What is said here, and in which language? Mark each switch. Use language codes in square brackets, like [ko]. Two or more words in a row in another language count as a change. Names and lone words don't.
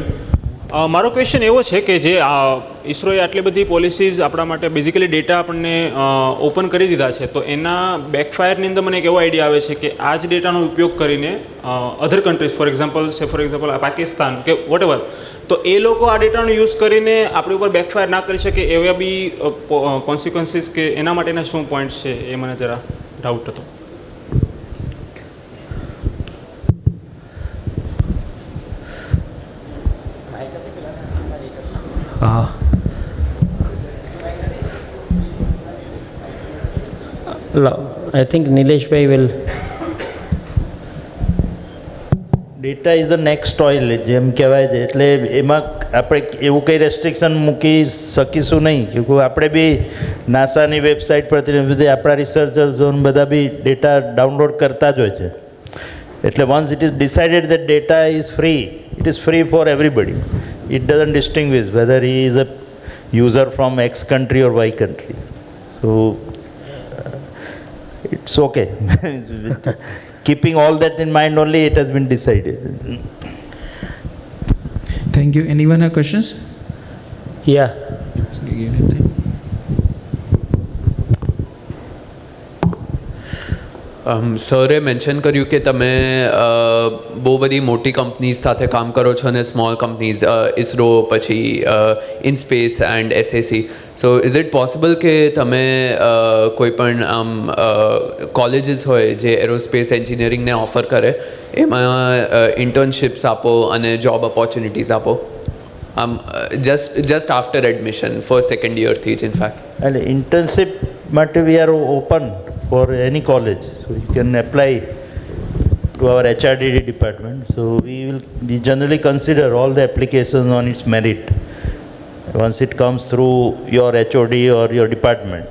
[gu] મારો ક્વેશ્ચન એવો છે કે જે ઇસરોએ આટલી બધી પોલિસીઝ આપણા માટે [en] basically data [gu] આપણને ઓપન કરી દીધા છે તો એના બેકફાયરની અંદર મને એક એવો આઈડિયા આવે છે કે આ જ ડેટાનો ઉપયોગ કરીને [en] other countries for example [gu] પાકિસ્તાન કે [en] what ever, [gu] તો એ લોકો આ ડેટાનો યુઝ કરીને આપણી ઉપર બેકફાયર ના કરી શકે એવા બી કોન્સિક્વન્સીસ કે એના માટેના શું પોઈન્ટ્સ છે એ મને જરા ડાઉટ હતો. I think Nileshbhai will. [en] data is the next oil [gu] જેમ કહેવાય છે, એટલે એમાં આપણે એવું કંઈ રેસ્ટ્રિક્શન મૂકી શકીશું નહીં કે આપણે બી નાસાની વેબસાઇટ પરથી બધી આપણા રિસર્ચર્સ બધા બી ડેટા ડાઉનલોડ કરતા જ હોય છે. [en] એટલે once it is decided that data is free, it is free for everybody. it doesn't distinguish whether he is a user from X country or Y country. So it's okay. Keeping all that in mind only, it has been decided. Thank you. Anyone have questions? Yeah. [gu] સરે મેન્શન કર્યું કે તમે બહુ બધી મોટી કંપનીઝ સાથે કામ કરો છો અને [en] small companies [gu] ઇસરો પછી ઇનસ્પેસ એન્ડ એસએસસી [en] so is it possible [gu] કે તમે કોઈ પણ આમ કોલેજીસ હોય જે [en] aerospace engineering [gu] ઓફર કરે એમાં ઇન્ટર્નશિપ્સ આપો અને [en] job opportunities [gu] આપો [en] just after admission, first, second year [gu] theej [en] in fact. And internship matter we are open for any college, so you can apply to our HRDD department. So we generally consider all the applications on its merit once it comes through your HOD or your department.